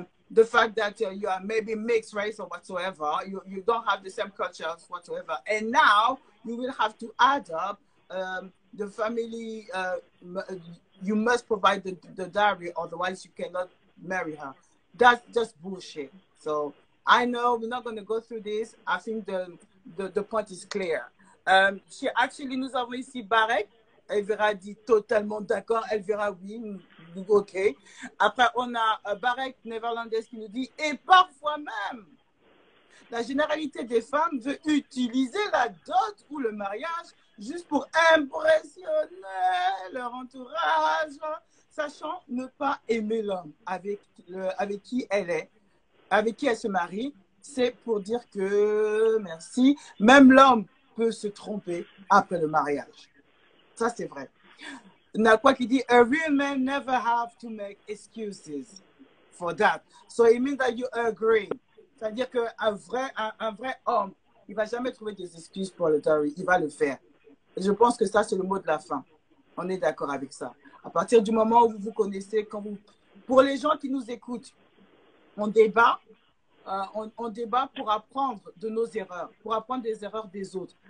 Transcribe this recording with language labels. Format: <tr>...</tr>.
<en>The fact that you are maybe mixed race or whatsoever, you don't have the same culture whatsoever, and now you will have to add up the family. You must provide the dowry, otherwise you cannot marry her. That's just bullshit. So I know we're not going to go through this. I think the point is clear.</en> <fr>Actually, nous avons ici Barek. Elle verra dit totalement d'accord. Elle verra oui, ok. Après, on a Barek néerlandaise qui nous dit et parfois même, la généralité des femmes veut utiliser la dot ou le mariage juste pour impressionner leur entourage, sachant ne pas aimer l'homme avec qui elle se marie. C'est pour dire que, merci, même l'homme peut se tromper après le mariage. Ça, c'est vrai.</fr> <en>Nakwa</en> <fr>qui dit,</fr> <en>a real man never have to make excuses for that. So it means that you agree.</en> <fr>C'est-à-dire qu'un vrai homme, il ne va jamais trouver des excuses pour le dowry. Il va le faire. Et je pense que ça, c'est le mot de la fin. On est d'accord avec ça. À partir du moment où vous vous connaissez, pour les gens qui nous écoutent, on débat. On débat pour apprendre de nos erreurs, pour apprendre des erreurs des autres.</fr>